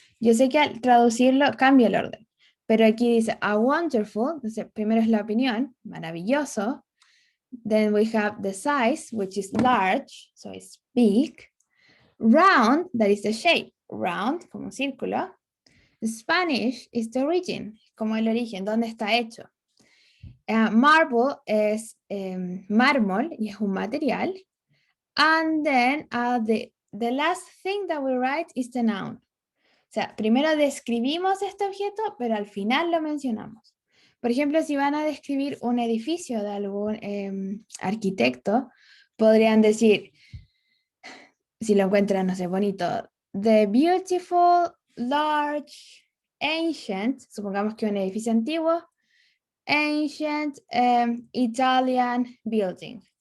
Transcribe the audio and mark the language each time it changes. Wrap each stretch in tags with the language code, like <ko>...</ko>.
<es>Yo sé que al traducirlo cambia el orden, pero aquí dice, a wonderful, entonces primero es la opinión, maravilloso,</es> <en>then we have the size, which is large, so it's big, round, that is the shape, round,</en> <es>como un círculo,</es> <en>Spanish is the origin,</en> <es>como el origen, dónde está hecho. Marble es mármol y es un material.</es> <en>And then the last thing that we write is the noun.</en> <es>O sea, primero describimos este objeto, pero al final lo mencionamos. Por ejemplo, si van a describir un edificio de algún arquitecto, podrían decir, si lo encuentran, no sé, bonito,</es> <en>the beautiful, large, ancient,</en> <es>supongamos que un edificio antiguo,</es> <en>ancient Italian building.</en>